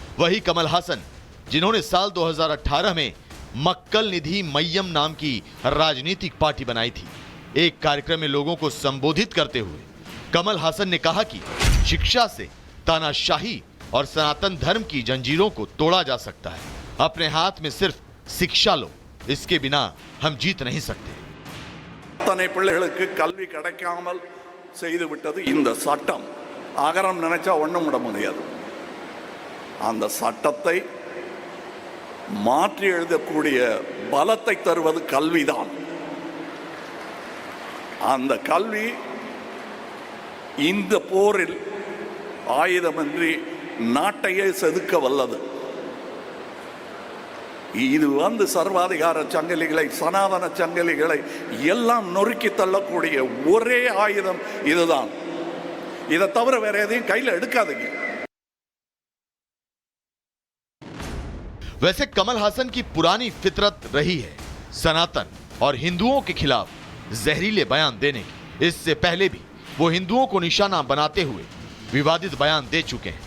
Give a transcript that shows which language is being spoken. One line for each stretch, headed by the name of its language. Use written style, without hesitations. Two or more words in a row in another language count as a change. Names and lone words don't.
Hindi: वही कमल हासन जिन्होंने साल 2018 में मक्कल निधि मय्यम नाम की राजनीतिक पार्टी बनाई थी। एक कार्यक्रम में लोगों को संबोधित करते हुए कमल हासन ने कहा कि शिक्षा से तानाशाही और सनातन धर्म की जंजीरों को तोड़ा जा सकता है। अपने हाथ में सिर्फ शिक्षा लो, इसके बिना हम जीत नहीं सकते।
Tamil: கல்வி கிடைக்காமல் செய்து விட்டது இந்த சட்டம். ஆகரம் நினைச்சா ஒண்ணும் விட முடியாது. அந்த சட்டத்தை மாற்றி எழுதக்கூடிய பலத்தை தருவது கல்விதான். அந்த கல்வி இந்த போரில் ஆயுதமின்றி நாட்டையே செதுக்க வல்லது. இது சர்வாதிகார சங்கிலிகளை, சனாதன சங்கிலிகளை எல்லாம் நொறுக்கி தள்ளக்கூடிய ஒரே ஆயுதம் இதுதான். இதை தவிர வேற எதையும் கையில் எடுக்காதீங்க।
Hindi: वैसे कमल हासन की पुरानी फितरत रही है सनातन और हिंदुओं के खिलाफ जहरीले बयान देने की। इससे पहले भी वो हिंदुओं को निशाना बनाते हुए विवादित बयान दे चुके हैं।